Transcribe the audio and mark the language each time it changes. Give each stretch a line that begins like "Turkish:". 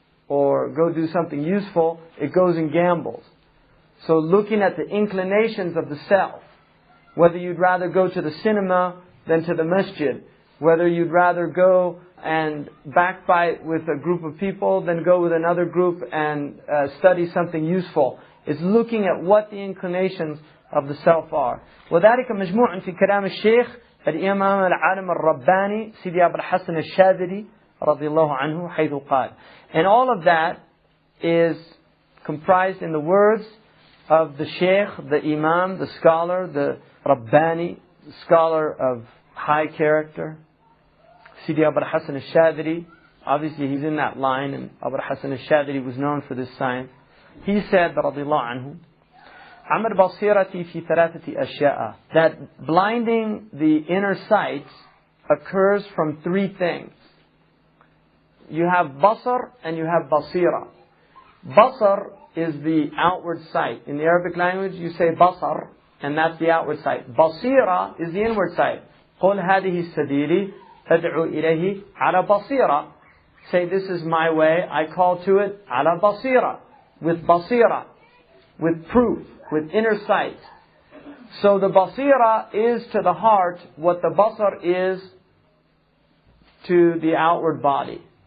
English: or go do something useful, it goes and gambles. So looking at the inclinations of the self, whether you'd rather go to the cinema than to the masjid, whether you'd rather go and backbite with a group of people than go with another group and study something useful. It's looking at what the inclinations of the self are.
Arabic: وذلك مجموع في كلام الشيخ الإمام العالم الرباني سيدي أبو الحسن الشاذلي رضي الله عنه حيث قال.
English: And all of that is comprised in the words of the Shaykh, the Imam, the scholar, the Rabbani, the scholar of high character, Sidi Abu al-Hasan al-Shadri. Obviously he's in that line, and Abu al-Hasan al-Shadri was known for this science. He said,
Arabic: رضي الله عنه, عمل بصيرتي في ثلاثة أشياء,
English: that blinding the inner sight occurs from three things. You have basar and you have basira. Basar is the outward sight. In the Arabic language you say basar, and that's the outward sight. Basira is the inward sight.
Arabic: قل هذه سبيلي أدعو إليه على بصيرة.
English: Say, this is my way, I call to it
Arabic: على بصيرة,
English: with basira, with proof, with inner sight. So the basira is to the heart what the basar is to the outward body.